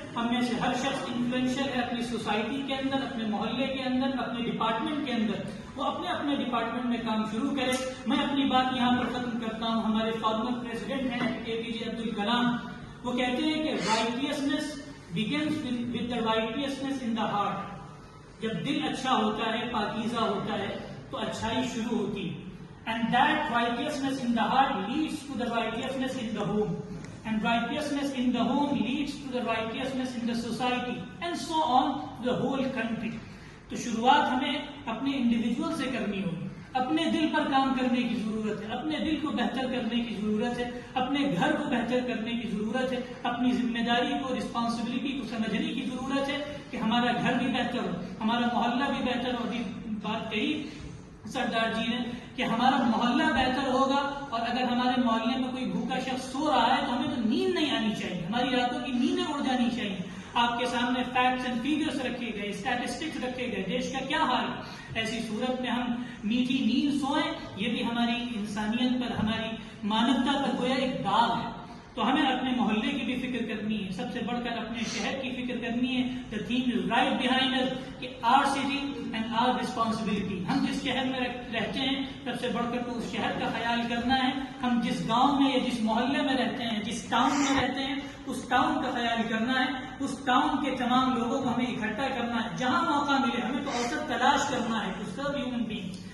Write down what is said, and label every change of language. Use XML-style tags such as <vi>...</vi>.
<ur>ہم میں سے ہر شخص انفلوئنشل ہے اپنی سوسائٹی کے اندر, اپنے محلے کے اندر, اپنے ڈپارٹمنٹ کے اندر, وہ اپنے اپنے ڈپارٹمنٹ میں کام شروع کرے. میں اپنی بات یہاں پر ختم کرتا ہوں. ہمارے فارمر پریزیڈنٹ ہیں APJ عبد الکلام, وہ کہتے ہیں کہ righteousness</ur> <en>begins with the righteousness in the heart.</en> <ur>جب دل اچھا ہوتا ہے, پاکیزہ ہوتا ہے, تو اچھائی شروع ہوتی ہے.</ur> <en>And that righteousness in the heart leads to the righteousness in the home. And righteousness in the home leads to the righteousness in the society. And so on, the whole country.</en> <ur>تو شروعات ہمیں اپنے individual سے کرنی ہوگی. اپنے دل پر کام کرنے کی ضرورت ہے, اپنے دل کو بہتر کرنے کی ضرورت ہے, اپنے گھر کو بہتر کرنے کی ضرورت ہے, اپنی ذمہ داری کو, رسپانسبلٹی کو سمجھنے کی ضرورت ہے کہ ہمارا گھر بھی بہتر ہو, ہمارا محلہ بھی بہتر ہو. ابھی بات کہی سردار جی نے کہ ہمارا محلہ بہتر ہوگا, اور اگر ہمارے محلے میں کوئی بھوکا شخص سو رہا ہے تو ہمیں تو نیند نہیں آنی چاہیے, ہماری راتوں کی نیندیں اڑ جانی چاہیے. آپ کے سامنے فیکٹس اینڈ فیگرز رکھے گئے, اسٹیٹسٹکس رکھے گئے, دیش کا کیا حال ہے. ایسی صورت میں ہم میٹھی نیند سوئیں, یہ بھی ہماری انسانیت پر, ہماری مانوتا پر گویا ایک داغ ہے. تو ہمیں اپنے محلے کی بھی فکر کرنی ہے, سب سے بڑھ کر اپنے شہر کی فکر کرنی ہے.</ur> <en>The theme is right behind us کہ our city and our responsibility.</en> <ur>ہم جس شہر میں رہتے ہیں, سب سے بڑھ کر تو اس شہر کا خیال کرنا ہے. ہم جس گاؤں میں یا جس محلے میں رہتے ہیں, جس ٹاؤن میں رہتے ہیں, اس ٹاؤن کا خیال کرنا ہے. اس ٹاؤن کے تمام لوگوں کو ہمیں اکٹھا کرنا ہے. جہاں موقع ملے ہمیں تو اوسط تلاش کرنا ہے</ur> <en>to serve human beings.</en>